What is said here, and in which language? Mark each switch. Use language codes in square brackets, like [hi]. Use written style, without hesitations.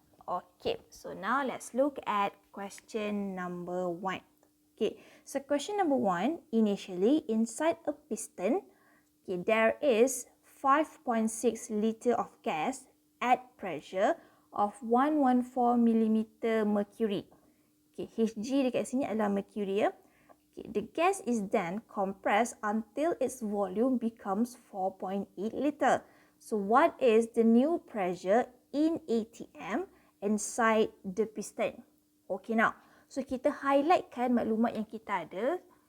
[en] Okay, so now let's look at question number 1. Okay, so question number 1, initially inside a piston, okay, there is 5.6 liter of gas at pressure of 114 mm mercury. [ms] Okay, Hg dekat sini adalah mercury ya. [en] Okay, the gas is then compressed until its volume becomes 4.8 liter. So what is the new pressure in ATM inside the piston? [ms] Okay, now, so kita highlightkan maklumat yang kita ada.